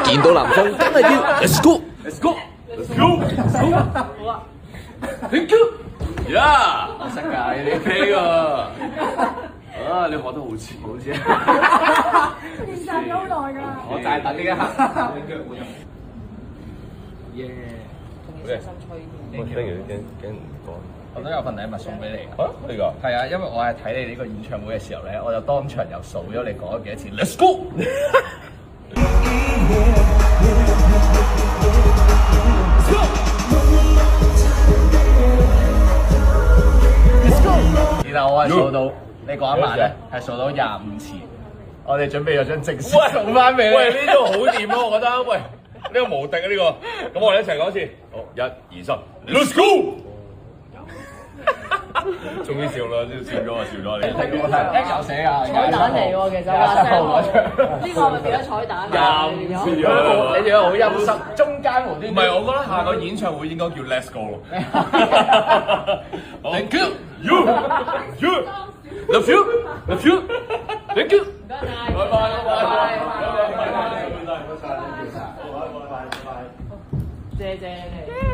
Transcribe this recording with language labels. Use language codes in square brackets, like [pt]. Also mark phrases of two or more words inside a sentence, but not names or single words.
[yue] 見到林峰，梗係要 [en] Let's go。 Let's go, let's go, let's go。 [yue] 好啊 ， [en] Thank you。 [yue] 呀，我識㗎，你 OK 喎。啊，你學得好似，好似。練習咗好耐㗎。我就係等呢一刻。耶！仲要小心吹添。不如驚唔講。我都有份禮物送俾你。啊，呢個係啊，因為我係睇你呢個演唱會嘅時候咧，我就當場又數咗你講咗幾多次。 [en] Let's go。 [yue] 然後我係數到你嗰一晚咧，係數到25次。我哋準備咗張證書送翻俾你。喂，呢個好掂啊，我覺得。喂，呢個無敵啊，呢個。咁我哋一齊講一次。好，1、2、3 ， [en] Let's go！ [yue] 終於笑啦，笑咗啊，笑咗你。有寫啊，彩蛋嚟喎，其實話聲，呢個咪變咗彩蛋啊！你仲有好陰濕，中間無端。唔係，我覺得下個演唱會應該叫 [en] Let's Go [yue] 咯。 [en] Thank you, you, love you, love you, thank you。 [yue] 唔該晒，拜拜，謝謝你。